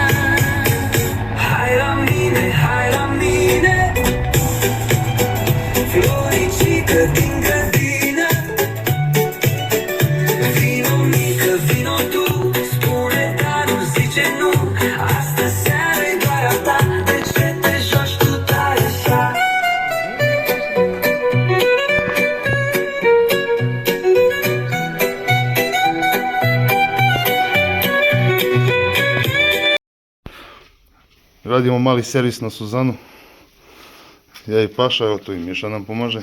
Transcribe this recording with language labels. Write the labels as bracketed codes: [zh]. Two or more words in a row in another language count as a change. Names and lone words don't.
[ro] Hai la mine, hai la mine, floricică din grădină. Vino mică, vino tu, spune da, nu zice nu. Astă seară-i doar a ta, de ce te joci tu tare așa? [sr] Radimo mali servis na Suzanu. Ja i Paša, evo tu i Miša nam pomaže.